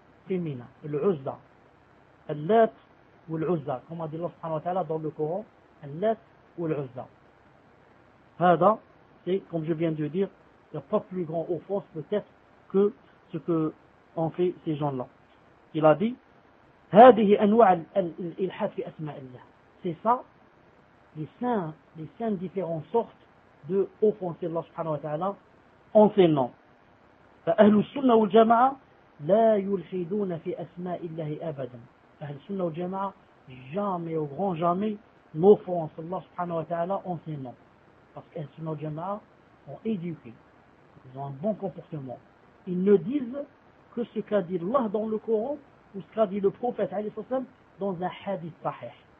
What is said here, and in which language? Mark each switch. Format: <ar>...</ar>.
<fr>Féminin, l'Uzza, l'Lat ou l'Uzza, comme a dit Allah subhanahu wa ta'ala dans le Coran, l'Lat ou l'Uzza. Hada, c'est, comme je viens de dire, il n'y a pas plus grand offense peut-être que ce que ont fait ces gens-là. Il a dit,</fr> <ar>هذه أنواع الإلحاد في أسماء الله.</ar> <fr>C'est ça, les cinq différentes sortes de offenser Allah subhanahu wa ta'ala en ses noms.</fr> <ar>فأهل السنة والجماعة لا يلحدون في أسماء الله أبدا. أهل السنة والجماعة</ar> <fr>jamais, au grand jamais, n'offense Allah subhanahu wa ta'ala en ses noms. Parce qu'Ahl Sunnah wal Jama'a ont éduqué. Ils ont un bon comportement. Ils ne disent que ce qu'a dit Allah dans le Coran ou ce qu'a dit le prophète alayhi sallam dans un hadith sahih.</fr>